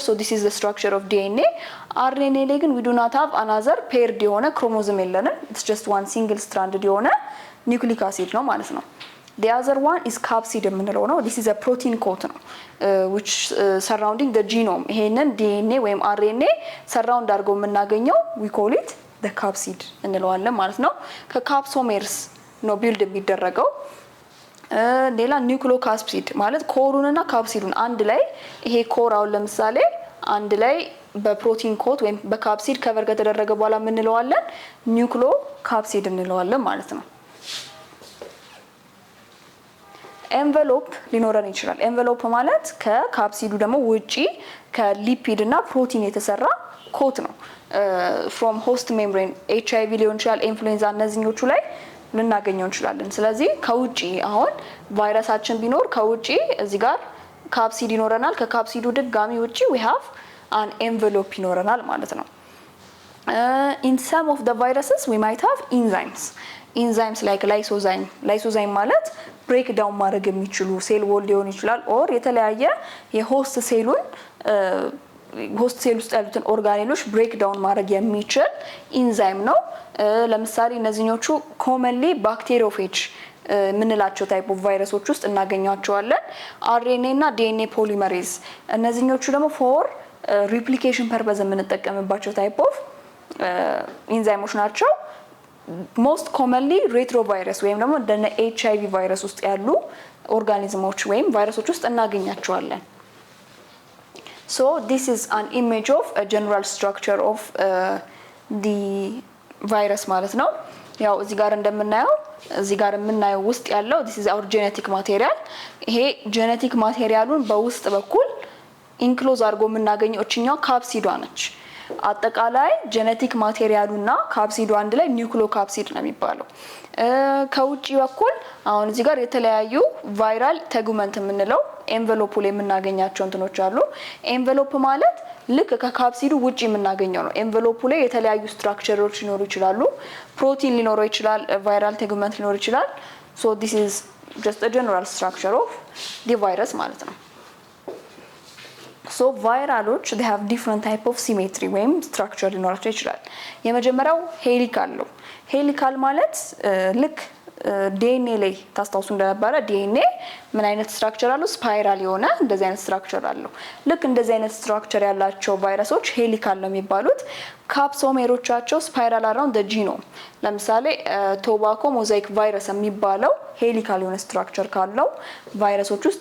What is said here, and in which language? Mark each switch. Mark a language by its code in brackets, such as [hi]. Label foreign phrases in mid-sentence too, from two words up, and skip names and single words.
[en] So this is the structure of DNA. RNA [am] ላይ ግን [en] we do not have another paired [am] የሆነ ክሮሞዞም የለንም። [en] it's just one single stranded [am] የሆነ ኒውክሊክ አሲድ ነው ማለት ነው። [en] The other one is capsid [am] የምንለው ነው። [en] This is a protein coat ነው which surrounding the genome. [am] ይሄንን DNA ወይም RNA surround አድርገው የምናገኘው [en] we call it the capsid [am] እንለዋለን ማለት ነው። ከካፕሶሜርስ ነው ቢልድ የሚደረገው። ሌላ ኒውክሊዮካፕሲድ ማለት ኮሩንና ካፕሲዱን አንድ ላይ ይሄ ኮር አሁን ለምሳሌ አንድ ላይ በፕሮቲን ኮት ወይም በካፕሲድ ከቨር ከተደረገ በኋላ ምን እንለዋለን? ኒውክሊዮካፕሲድ እንለዋለን ማለት ነው። ኤንቨሎፕ ሊኖረን ይችላል። ኤንቨሎፕ ማለት ከካፕሲዱ ደግሞ ውጪ ከሊፒድ እና ፕሮቲን የተሰራ ኮት ነው። [en] from host membrane [am] HIV ሊሆን ይችላል፣ ኢንፍሉዌንዛ እነዚህኞቹ ላይ ልናገኘው እንችላለን። ስለዚህ ከውጪ አሁን ቫይረሳችን ቢኖር ከውጪ እዚህ ጋር ካፕሲድ ይኖረናል። ከካፕሲዱ ድጋሚ ውጪ [en] we have an envelope [am] ይኖረናል ማለት ነው። [en] in some of the viruses we might have enzymes like lysozyme [am] ማለት [en] break down [am] ማድረግ የሚችሉ [en] cell wall [am] ሊሆን ይችላል ኦር የተለያየ የሆስት ሴሉን ሆስት ሴል ውስጥ ያሉትን ኦርጋኔሎች [en] break down [am] ማድረግ የሚችል ኢንዛይም ነው። ለምሳሌ እነዚህኞቹ ኮመንሊ ባክቴሪዮፌጅ ምንላቸው [en] type of [am] ቫይረሶች ውስጥ እናገኛቸዋለን። RNA እና DNA ፖሊመሬዝ እነዚህኞቹ ደግሞ [en] for replication purpose [am] የምንጠቀምባቸው [en] type of [am] ኢንዛይሞች ናቸው። [en] most commonly retrovirus [am] ወይም ደግሞ እንደነ HIV ቫይረስ ውስጥ ያሉ ኦርጋኒዝሞች ወይም ቫይረሶች ውስጥ እናገኛቸዋለን። [en] So this is an image of a general structure of the virus [am] ማለት ነው። ያው እዚህ ጋር እንደምናየው እዚህ ጋር የምናየው ውስጥ ያለው [en] this is our genetic material። [am] ይሄ genetic materialውን በውስጥ በኩል ኢንክሎዝ አድርጎ የምናገኘው እችኛው ካፕሲዷ ነች። አጠቃላይ ጄኔቲክ ማቴሪያሉና ካፕሲዱ አንድ ላይ ኒውክሊዮካፕሲድ ነው የሚባለው። ከውጪ በኩል አሁን እዚህ ጋር የተለያዩ ቫይራል ተጉመንት የምንለው ኤንቨሎፕ ላይ የምናገኛቸው እንትኖች አሉ። ኤንቨሎፕ ማለት ልክ ከካፕሲዱ ውጪ የምናገኘው ነው። ኤንቨሎፕ ላይ የተለያዩ ስትራክቸሮች ሊኖሩ ይችላሉ። ፕሮቲን ሊኖረው ይችላል፣ ቫይራል ተጉመንት ሊኖር ይችላል። [en] so this is just a general structure of the virus [am] ማለት ነው። so ቫይራሎች [en] they have different type of symmetry [am] ወይም structure ሊኖራቸው ይችላል። የመጀመሪያው ሄሊካል ነው። ሄሊካል ማለት ልክ DNA ላይ ታስታውሱ እንደነበረ DNA ምን አይነት ስትራክቸር አለው? ስፓይራል የሆነ እንደዚህ አይነት ስትራክቸር አለው። ልክ እንደዚህ አይነት ስትራክቸር ያላቸው ቫይረሶች ሄሊካል ነው የሚባሉት። ካፕሶሜሮቻቸው [en] spiral around the genome። [am] ለምሳሌ ቶባኮ ሞዛይክ ቫይረስ የሚባለው ሄሊካል የሆነ ስትራክቸር ካለው ቫይረሶች ውስጥ